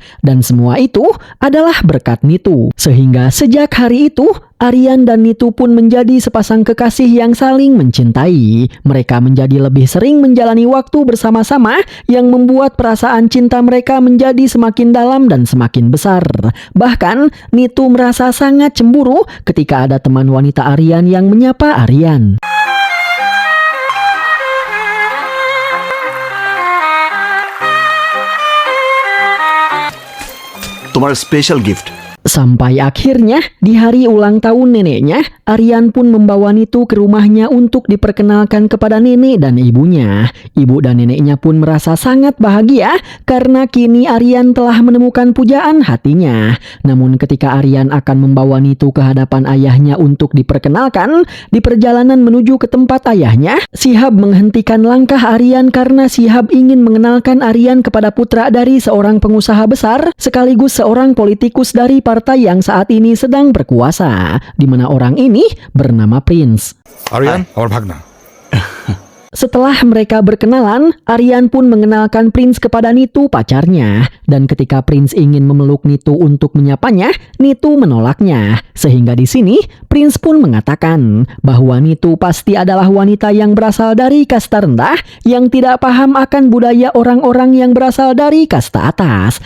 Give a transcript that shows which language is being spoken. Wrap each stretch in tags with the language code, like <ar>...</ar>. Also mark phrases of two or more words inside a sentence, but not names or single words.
<id>Dan semua itu adalah berkat Nitu. Sehingga sejak hari itu, Aryan dan Nitu pun menjadi sepasang kekasih yang saling mencintai. Mereka menjadi lebih sering menjalani waktu bersama-sama yang membuat perasaan cinta mereka menjadi semakin dalam dan semakin besar. Bahkan, Nitu merasa sangat cemburu ketika ada teman wanita Aryan yang menyapa Aryan.</id> <bn>তোমার</bn> <en>special gift.</en> <id>Sampai akhirnya, di hari ulang tahun neneknya, Aryan pun membawa Nitu ke rumahnya untuk diperkenalkan kepada nenek dan ibunya. Ibu dan neneknya pun merasa sangat bahagia karena kini Aryan telah menemukan pujaan hatinya. Namun ketika Aryan akan membawa Nitu ke hadapan ayahnya untuk diperkenalkan, di perjalanan menuju ke tempat ayahnya, Shihab menghentikan langkah Aryan karena Shihab ingin mengenalkan Aryan kepada putra dari seorang pengusaha besar sekaligus seorang politikus dari partai yang saat ini sedang berkuasa, di mana orang ini bernama Prince.</id> <bn>আরিয়ান আমার ভাগনা।</bn> <id>Setelah mereka berkenalan, Aryan pun mengenalkan Prince kepada Nitu pacarnya. Dan ketika Prince ingin memeluk Nitu untuk menyapanya, Nitu menolaknya. Sehingga di sini, Prince pun mengatakan bahwa Nitu pasti adalah wanita yang berasal dari kasta rendah yang tidak paham akan budaya orang-orang yang berasal dari kasta atas.</id>